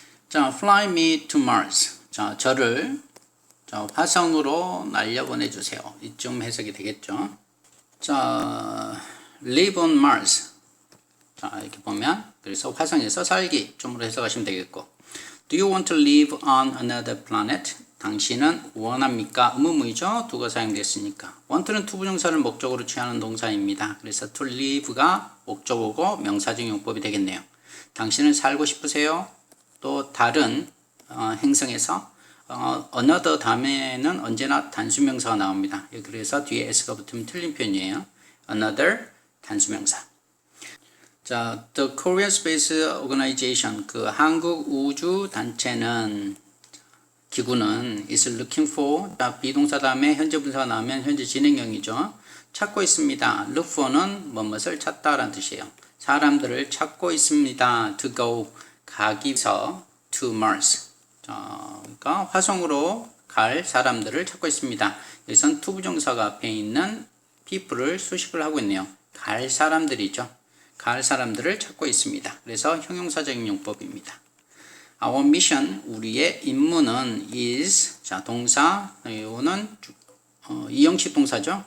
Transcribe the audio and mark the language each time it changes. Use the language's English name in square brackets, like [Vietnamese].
[English] 자, fly me to Mars. [Korean] 자, 저를 화성으로 날려보내주세요. 이쯤 해석이 되겠죠. 자, [English] live on Mars. [Korean] 자, 이렇게 보면, 그래서 화성에서 살기 쯤으로 해석하시면 되겠고. [English] Do you want to live on another planet? [Korean] 당신은 원합니까? 의문문이죠. do가 사용됐으니까. want는 투부정사를 목적으로 취하는 동사입니다. 그래서 to live가 목적어고 명사적 용법이 되겠네요. 당신은 살고 싶으세요? 또 다른 행성에서 another 다음에는 언제나 단수명사가 나옵니다. 그래서 뒤에 s가 붙으면 틀린 표현이에요. another 단수명사. 자, [English] the Korean Space Organization, [Korean] 그 한국 우주 단체는 기구는 [English] is looking for, [Korean] 자, 비동사 다음에 현재 분사가 나오면 현재 진행형이죠. 찾고 있습니다. look for는 뭐뭇을 찾다라는 뜻이에요. 사람들을 찾고 있습니다. [English] to go, [Korean] 가기 위해서 [English] to Mars. [Korean] 그러니까 화성으로 갈 사람들을 찾고 있습니다. 여기선 투부정사가 앞에 있는 people을 수식을 하고 있네요. 갈 사람들이죠. 갈 사람들을 찾고 있습니다. 그래서 형용사적인 용법입니다. [English] Our mission, [Korean] 우리의 임무는 is, 자, 동사, 이거는 이형식 동사죠.